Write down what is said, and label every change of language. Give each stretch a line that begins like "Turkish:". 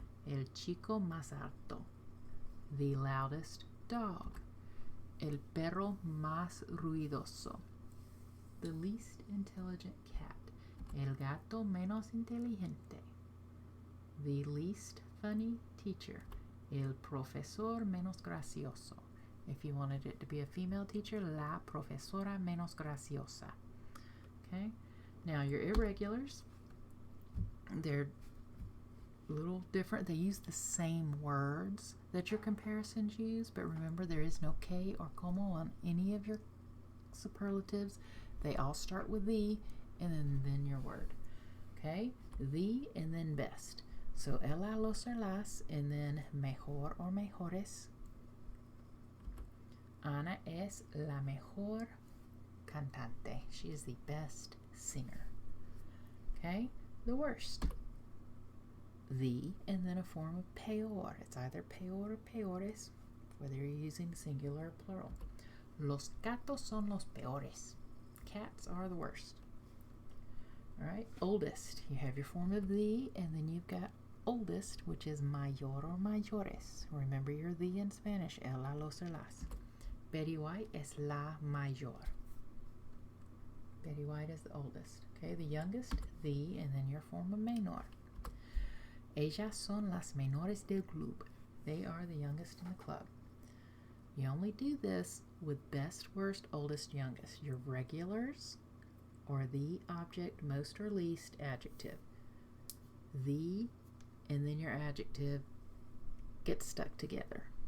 Spanish: El chico más alto.
English: The loudest dog.
Spanish: El perro más ruidoso.
English: The least intelligent cat.
Spanish: El gato menos inteligente.
English: The least funny teacher.
Spanish: El profesor menos gracioso.
English: If you wanted it to be a female teacher,
Spanish: la profesora menos graciosa.
English: Okay, now your irregulars, they're a little different. They use the same words that your comparisons use, but remember there is no que or como on any of your superlatives. They all start with the and then your word. Okay, the and then best. So el, la, los, or las, and then mejor or mejores.
Spanish: Ana es la mejor cantante.
English: She is the best singer. Okay, the worst. The, and then a form of peor. It's either peor or peores, whether you're using singular or plural.
Spanish: Los gatos son los peores.
English: Cats are the worst. Alright, oldest. You have your form of the, and then you've got oldest, which is mayor or mayores. Remember your the in Spanish, el, la, los, or las.
Spanish: Betty White es la mayor.
English: Betty White is the oldest. Okay, the youngest, the, and then your form of menor.
Spanish: Ellas son las menores del club.
English: They are the youngest in the club. You only do this with best, worst, oldest, youngest. Your regulars or the object, most or least, adjective. The, and then your adjective get stuck together.